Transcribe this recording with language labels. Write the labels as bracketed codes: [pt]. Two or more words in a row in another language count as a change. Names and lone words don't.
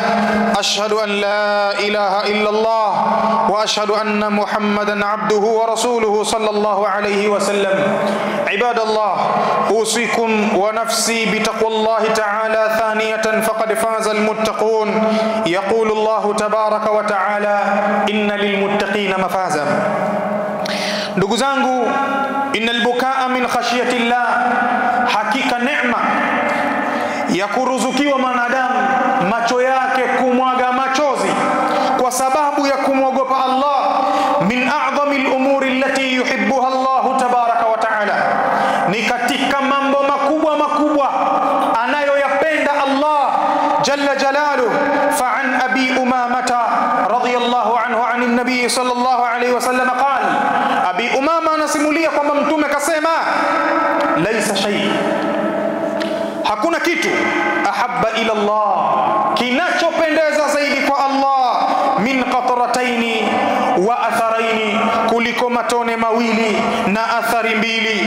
[ar] أشهد أن لا إله إلا الله وأشهد أن محمدا عبده ورسوله صلى الله عليه وسلم. عباد الله، أوصيكم ونفسي بتقوى الله تعالى ثانية فقد فاز المتقون. يقول الله تبارك وتعالى: إن للمتقين مفازا. [sw] Ndugu zangu, [ar] إن البكاء من خشية الله, [sw] hakika neema ya kuruzukiwa mwanadamu macho yake kumwaga machozi kwa sababu ya kumwogopa Allah, [ar] من أعظم الأمور التي يحبها الله تبارك وتعالى, [sw] ni katika mambo makubwa anayoyapenda Allah [ar] جل جلاله. فعن أبي أمامة رضي الله عنه عن النبي صلى الله عليه وسلم قال, [sw] Abi Umama anasimulia kwamba Mtume kasema, [ar] ليس شيء, [sw] hakuna kitu [ar] أحب إلى الله, [sw] kinachopendeza zaidi kwa Allah, [ar] من قطرتين وأثرين, [sw] kuliko matone mawili na athari mbili.